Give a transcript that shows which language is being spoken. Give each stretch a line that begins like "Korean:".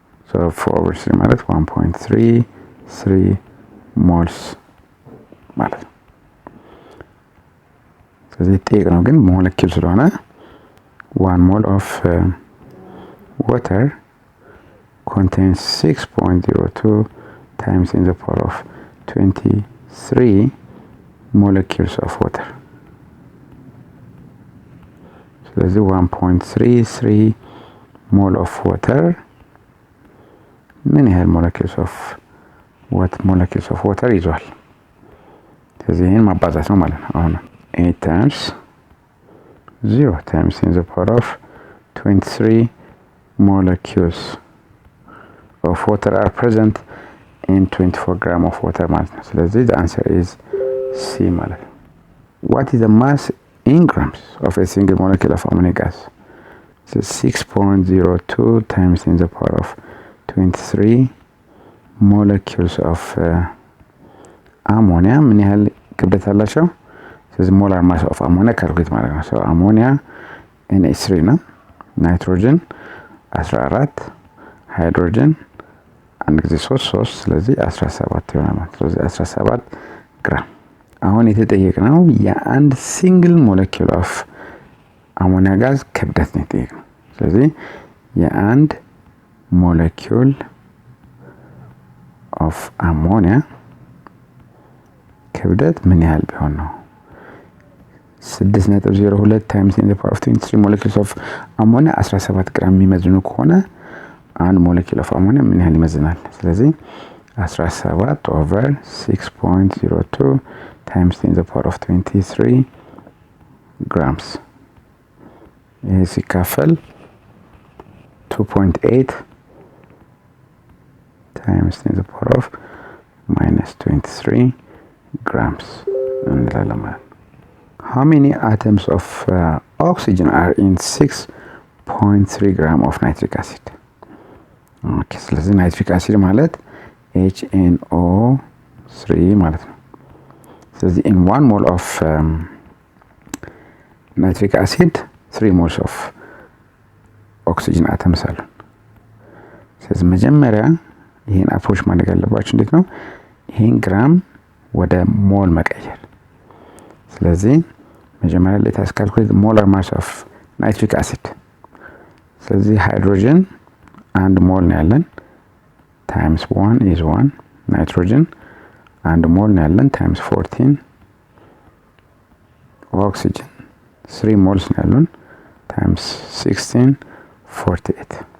English: so 4/3 ማለት 1.33 moles ማለት ነው።
Amharic: ስለዚህ ጥቂት ነው ግን ሞለኪል ስለሆነ
English: 1 mole of water contains 6.02 times in the power of 23 molecules of water. ስለዚህ 1.33 mole of water
Amharic: ምን ያህል
English: molecules of water ይዟል?
Amharic: ስለዚህ ይሄን ማባዛት ነው ማለት ነው።
English: አሁን 8 times 0 times in the power of 23 molecules of water are present in 24 gram of water ማለት ነው።
Amharic: ስለዚህ
English: the answer is C ማለት ነው። What is the mass in grams of a single molecule of ammonia gas? So 6.02 times in the power of 23 molecules of ammonia
Amharic: ምን ያህል ክብደት አላቸው? ስለዚህ molar mass of ammonia ካልኩሌት ማለት ነው። so ammonia NH3 ነው። ናይትሮጅን 14 ሃይድሮጅን አንድ ጊዜ 3 ስለዚህ 17 ይሆናል ማለት ነው። ስለዚህ 17 ግራም። አሁን የተጠየቅነው የአንድ ሲንግል ሞለኪውል ኦፍ አሞኒያ ጋዝ ክብደት ነው የተጠየቅነው። ስለዚህ የአንድ ሞለኪውል ኦፍ አሞኒያ ክብደት ምን ያህል ቢሆን ነው?
English: 6.02 times 10 to the power of 23 molecules of ammonia 17 ግራም
Amharic: የሚመዝኑ ከሆነ
English: አንድ ሞለኪል ኦፍ አሞኒያ
Amharic: ምን ያህል ይመዝናል?
English: ስለዚህ 17 over 6.02 times 10 to the power of 23 grams.
Amharic: ይሄ ሲካፈል
English: 2.8 times 10 to the power of minus 23 grams
Amharic: እንላለን ማለት ነው።
English: How many atoms of oxygen are in 6.3 gram of nitric acid?
Amharic: Okay, ስለዚህ nitric acid ማለት HNO3 ማለት ነው። ስለዚህ in 1 mole of nitric acid 3 moles of oxygen atoms አሉ። ስለዚህ መጀመሪያ ይሄን አፕሮች ማድረግ ያለባችሁ እንዴት ነው? ይሄን ግራም ወደ ሞል መቀየር። ስለዚህ መጀመሪያ
English: let us calculate molar mass of nitric acid. ስለዚህ ሃይድሮጅን 1 ሞል
Amharic: ነው ያለን
English: times 1 is 1. ናይትሮጅን 1 ሞል
Amharic: ነው ያለን
English: times 14. ኦክሲጅን 3 ሞልስ
Amharic: ነው ያሉን
English: times 16 48.